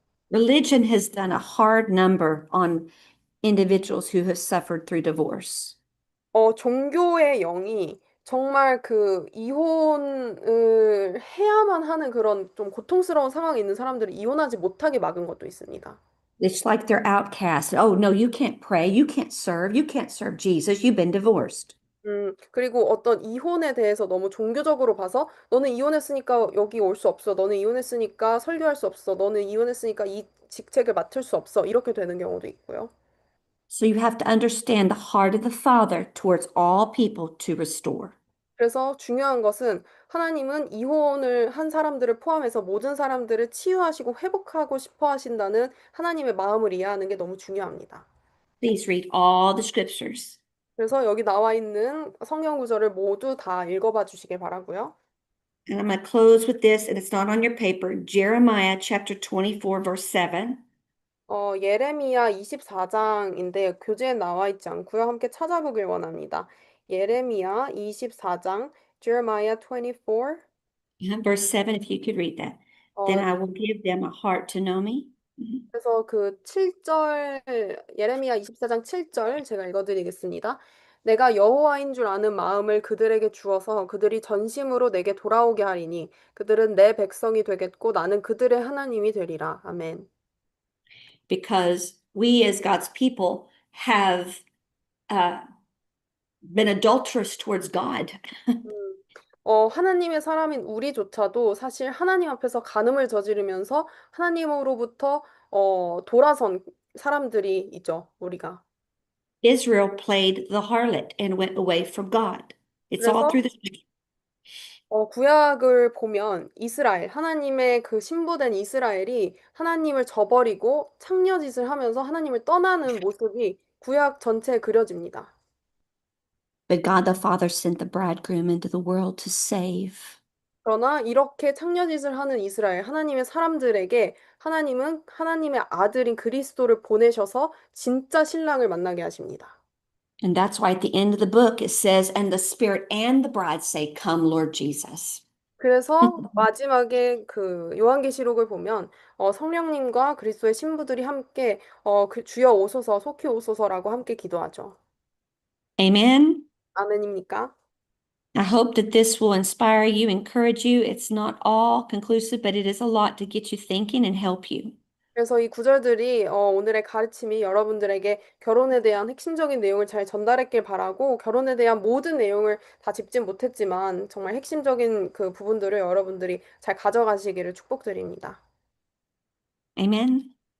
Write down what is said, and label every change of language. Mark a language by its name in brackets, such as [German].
[English] Religion has done a hard number on individuals who have suffered through divorce. [Korean] 종교의 영이 정말 그 이혼을 해야만 하는 그런 좀 고통스러운 상황에 있는 사람들을 이혼하지 못하게 막은 것도 있습니다. [English] It's like they're outcast. Oh, no, you can't pray. You can't serve Jesus. You've been divorced. [Korean] 그리고 어떤 이혼에 대해서 너무 종교적으로 봐서 너는 이혼했으니까 여기 올 수 없어. 너는 이혼했으니까 설교할 수 없어. 너는 이혼했으니까 이 직책을 맡을 수 없어. 이렇게 되는 경우도 있고요. [English] So you have to understand the heart of the Father towards all people to restore. [Korean] 그래서 중요한 것은 하나님은 이혼을 한 사람들을 포함해서 모든 사람들을 치유하시고 회복하고 싶어 하신다는 하나님의 마음을 이해하는 게 너무 중요합니다. [English] Please read all the scriptures. [Korean] 그래서 여기 나와 있는 성경 구절을 모두 다 읽어봐 주시길 바라고요. [English] And I'm going to close with this, and it's not on your paper. Jeremiah chapter 24, verse 7. [Korean] 예레미야 24장인데 교재에 나와 있지 않고요. 함께 찾아보길 원합니다. 예레미야 24장, Jeremiah 24. [English] Verse 7, if you could read that. Then 어, I will give them a heart to know me. [Korean] 그래서 그 7절, 예레미야 24장 7절 제가 읽어드리겠습니다. 내가 여호와인 줄 아는 마음을 그들에게 주어서 그들이 전심으로 내게 돌아오게 하리니 그들은 내 백성이 되겠고 나는 그들의 하나님이 되리라. 아멘. [English] Because we as God's people have uh, been adulterous towards God. [Korean] 음, 하나님의 사람인 우리조차도 사실 하나님 앞에서 간음을 저지르면서 하나님으로부터 돌아선 사람들이 있죠, 우리가. [English] Israel played the harlot and went away from God. It's all [Korean] 그래서 [English] through the scripture. [Korean] 구약을 보면 이스라엘, 하나님의 그 신부된 이스라엘이 하나님을 저버리고 창녀짓을 하면서 하나님을 떠나는 모습이 구약 전체에 그려집니다. [English] But God the Father sent the bridegroom into the world to save. [Korean] 그러나 이렇게 창녀짓을 하는 이스라엘, 하나님의 사람들에게 하나님은 하나님의 아들인 그리스도를 보내셔서 진짜 신랑을 만나게 하십니다. [English] And that's why at the end of the book it says, and the Spirit and the bride say, Come, Lord Jesus. [Korean] 그래서 마지막에 그 요한계시록을 보면 성령님과 그리스도의 신부들이 함께 그 주여 오소서, 속히 오소서라고 함께 기도하죠. [English] Amen. [Korean] 아멘입니까? [English] I hope that this will inspire you, encourage you. It's not all conclusive, but it is a lot to get you thinking and help you. [Korean] 그래서 이 구절들이 오늘의 가르침이 여러분들에게 결혼에 대한 핵심적인 내용을 잘 전달했길 바라고 결혼에 대한 모든 내용을 다 짚진 못했지만 정말 핵심적인 그 부분들을 여러분들이 잘 가져가시기를 축복드립니다. [English] Amen.